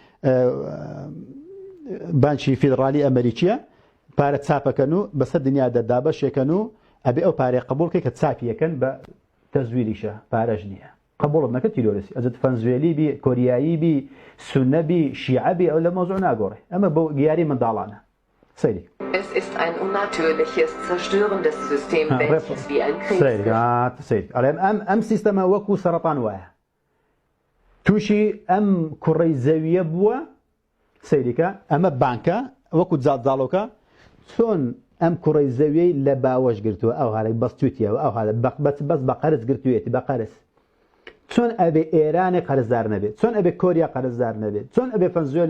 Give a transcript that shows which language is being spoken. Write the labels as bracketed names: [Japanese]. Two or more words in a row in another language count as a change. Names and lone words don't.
[Central Kurdish] بانکی فیدرالی ئەمریکیە پارە چاپەکەن و بەسەر دنیا دەدابەشێکەن و ئەبێ ئەو پارەی قبوڵکەی کە چاپیەکەن بە تەزویریشە پارەش نییە قبوڵت نەکە تیرۆریسی ئەجت ڤەنزوێلی بی کۆریایی بی سونە بی شیعە بی ئەو لە مەوزوع ناگۆڕێ ئەمە بۆ دیاری منداڵانە سەیری [German] Es ist ein unnatürliches, zerstörendes System, welches wie ein Krieg [Central Kurdish] ئەم سیستەمە وەکو سەرەتان وایە تووشی ئەم کوڕەی زەویە بووە سەیریکە ئەمە بانکە وەکو جاڵۆکە چۆن ئەم کوڕەی زەویەی لە باوەش گرتووە ئەو هاڵی بەستوتیەوە ئەو هاە بەس بە قەرز گرتوێتی بە قەرز چۆن ئەبێ ئێرانی قەرزدار نەبێت چۆن ئەبێ کۆریا قەرزدار نەبێت چۆن ئەبێ ڤەنزوێلا